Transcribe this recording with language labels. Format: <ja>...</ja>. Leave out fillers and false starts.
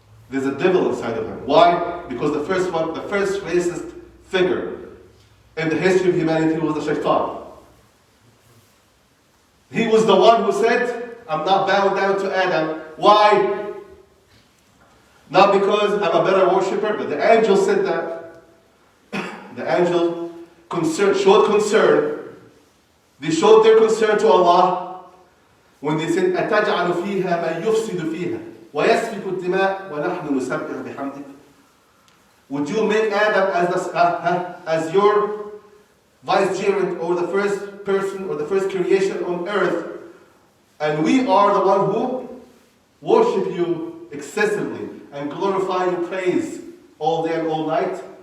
<en>There's a devil inside of him. Why? Because the first racist figure in the history of humanity was the shaitan. He was the one who said, I'm not bowing down to Adam. Why? Not because I'm a better worshipper, but the angel said that. The angel showed concern. They showed their concern to Allah when they said,</en> <ar>أَتَجْعَلُ فِيهَا مَنْ يُفْسِدُ فِيهَا وَيَسْفِكُ الدِّمَاء وَنَحْنُ نُسَبِّحُ بِحَمْدِكَ.</ar> <en>Would you make Adam as your vicegerent, or the first person, or the first creation on earth, and we are the one who worship you excessively and glorify your praise all day and all night?</en>